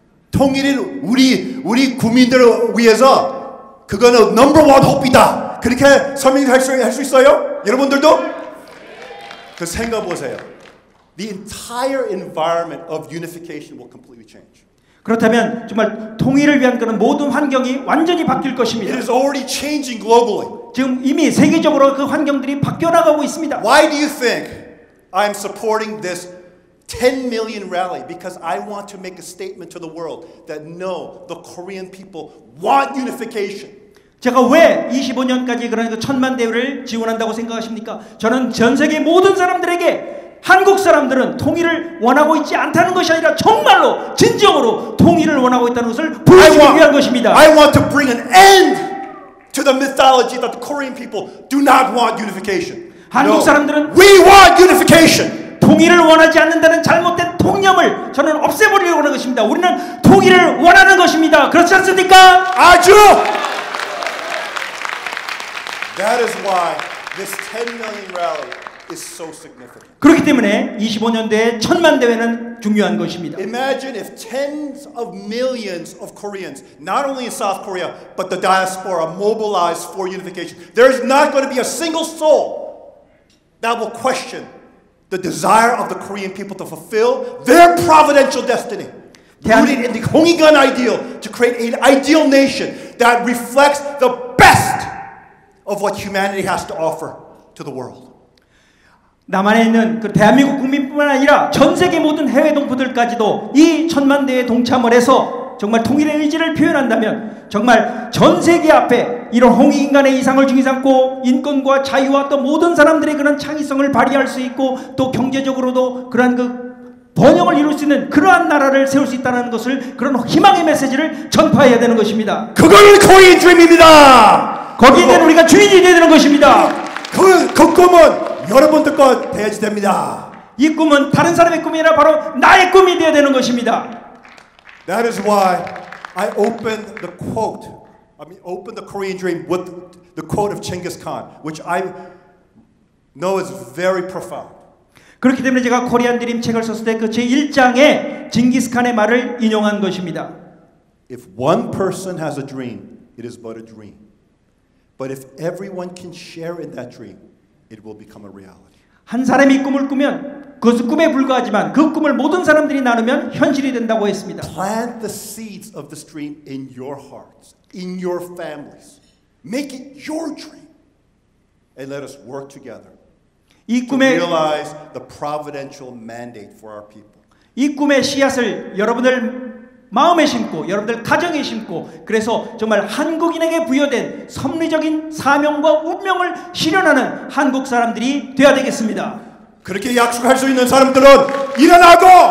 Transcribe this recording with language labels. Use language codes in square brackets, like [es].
[ko] 통일은 우리 국민들을 위해서 그거는 넘버 원 호흡이다. 그렇게 설명할 수 있어요? 여러분들도? 그 생각 보세요. [en] The entire environment of unification will completely change. [ko] 그렇다면 정말 통일을 위한 그런 모든 환경이 완전히 바뀔 것입니다. [en] It is already changing globally. [ko] 지금 이미 세계적으로 그 환경들이 바뀌어 나가고 있습니다. [en] Why do you think I'm supporting this 10 million rally? Because I want to make a statement to the world that no, the Korean people want unification. [ko] 제가 왜 25년까지 그런 그 1000만 대회를 지원한다고 생각하십니까? 저는 전 세계 모든 사람들에게 한국 사람들은 통일을 원하고 있지 않다는 것이 아니라 정말로 진정으로 통일을 원하고 있다는 것을 보여주기 위한 것입니다. [en] I want to bring an end to the mythology that the Korean people do not want unification. [ko] 한국 사람들은 [en] We want unification. [ko] 통일을 원하지 않는다는 잘못된 통념을 저는 없애버리려고 하는 것입니다. 우리는 통일을 원하는 것입니다. 그렇지 않습니까? 아주! [en] That is why this 10 million rally is so significant. [ko] 그렇기 때문에 25년대의 1000만 대회는 중요한 것입니다. [en] Imagine if tens of millions of Koreans, not only in South Korea, but the diaspora, mobilized for unification. There is not going to be a single soul that will question the desire of the Korean people to fulfill their providential destiny. Rooted in the Hongikgan ideal to create an ideal nation that reflects the best of what humanity has to offer to the world. [ko] 남한에 있는 그 대한민국 국민뿐만 아니라 전 세계 모든 해외 동포들까지도 이 1000만 대회에 동참을 해서 정말 통일의 의지를 표현한다면 정말 전 세계 앞에 이런 홍익인간의 이상을 중히 삼고 인권과 자유와 또 모든 사람들의 그런 창의성을 발휘할 수 있고 또 경제적으로도 그러한 그 번영을 이룰 수 있는 그러한 나라를 세울 수 있다는 것을 그런 희망의 메시지를 전파해야 되는 것입니다. 그거는 코리안 드림입니다. 거기에 대한 우리가 주인이 되야 되는 것입니다. 그 꿈은 여러분들 거 돼야지 됩니다. 이 꿈은 다른 사람의 꿈이 아니라 바로 나의 꿈이 되어야 되는 것입니다. [en] That is why I opened the quote. Opened the Korean dream with the quote of Genghis Khan, which I know is very profound. [ko] 그렇기 때문에 제가 코리안 드림 책을 썼을 때 그 제1장에 징기스칸의 말을 인용한 것입니다. [en] If one person has a dream, it is but a dream. But if everyone can share in that dream, it will become a reality. [ko] 한 사람이 꿈을 꾸면 그것은 꿈에 불과하지만 그 꿈을 모든 사람들이 나누면 현실이 된다고 했습니다. [en] Plant the seeds of this dream in your hearts, in your families. Make it your dream. And let us work together. [ko] 이 [en] to [ko] 꿈의 [en] realize the providential mandate for our people. [ko] 이 꿈의 씨앗을 여러분들 마음에 심고 여러분들 가정에 심고 그래서 정말 한국인에게 부여된 섭리적인 사명과 운명을 실현하는 한국 사람들이 되어야 되겠습니다. 그렇게 약속할 수 있는 사람들은 일어나고